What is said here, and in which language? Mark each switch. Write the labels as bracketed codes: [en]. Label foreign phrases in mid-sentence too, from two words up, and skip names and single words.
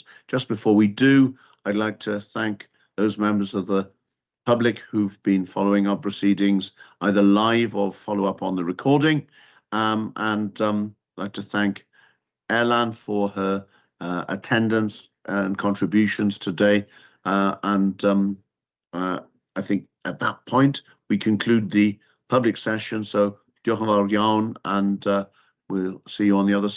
[en] Just before we do, I'd like to thank those members of the public who've been following our proceedings either live or follow up on the recording. And I'd like to thank Erlan for her attendance and contributions today. I think at that point we conclude the public session. [cy] So diolch yn fawr iawn, [en] and we'll see you on the other side.